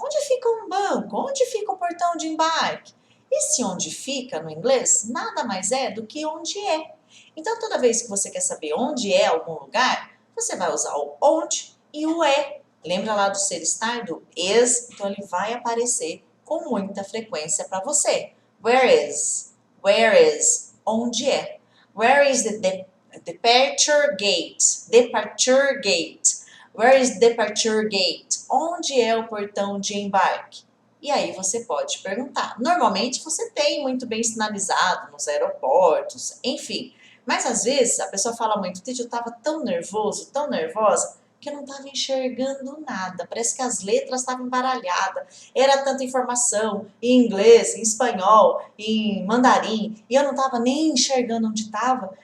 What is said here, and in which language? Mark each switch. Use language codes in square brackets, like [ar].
[pt] Onde fica um banco? Onde fica o portão de embarque? Esse onde fica, no inglês, nada mais é do que onde é. Então, toda vez que você quer saber onde é algum lugar, você vai usar o onde e o é. Lembra lá do ser estar, do is? Então, ele vai aparecer com muita frequência para você. [en] Where is? Where is? [pt] Onde é? [en] Where is the departure gate? Departure gate. Where is departure gate? [pt] Onde é o portão de embarque? E aí você pode perguntar. Normalmente você tem muito bem sinalizado nos aeroportos, enfim. Mas às vezes a pessoa fala muito: Titi, eu estava tão nervoso, tão nervosa, que eu não estava enxergando nada. Parece que as letras estavam embaralhadas. Era tanta informação em inglês, em espanhol, em mandarim, e eu não estava nem enxergando onde estava.